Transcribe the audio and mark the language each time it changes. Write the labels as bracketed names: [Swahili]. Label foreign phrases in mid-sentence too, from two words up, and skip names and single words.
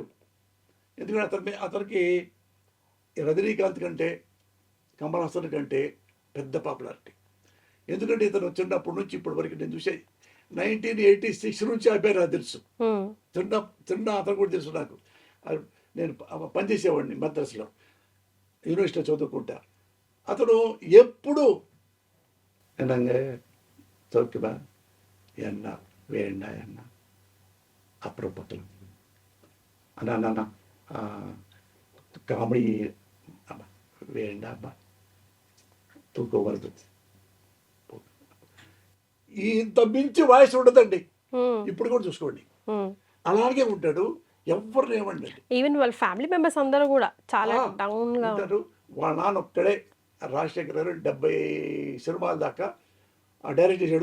[Telugu] ఎందుకంటే అతనికి రజనీకాంత్ కంటే కమల్ హాసన్ కంటే పెద్ద పాపులారిటీ. ఎందుకంటే ఇతను వచ్చినప్పటి నుంచి ఇప్పటి వరకు నేను చూసే 1986 నుంచి అయిపోయి నాకు తెలుసు. చిన్న అతను కూడా తెలుసు నాకు. నేను పనిచేసేవాడిని మద్రాసులో, యూనివర్సిటీలో చదువుకుంటా. అతను ఎప్పుడు [Tamil] என்னங்க சௌக்கியமா என்ன வேண்டா என்ன அப்புறம் பார்க்கலாம் அண்ணா காமெடி வேண்டாமா [Telugu] తూకం వరదు. ఇంత మించి వాయిస్ ఉండదండి. ఇప్పుడు కూడా చూసుకోండి, అలాగే ఉంటాడు. ఎవరు ఏమండి, ఈవెన్ వాళ్ళ [English] family members [Telugu] అందరూ కూడా చాలా డౌన్ గా ఉంటారు. వాళ్ళ నాన్న ఒక్కడే రాజశేఖర్ గారు 70 సినిమాల దాకా డైరెక్ట్ చేశాడు.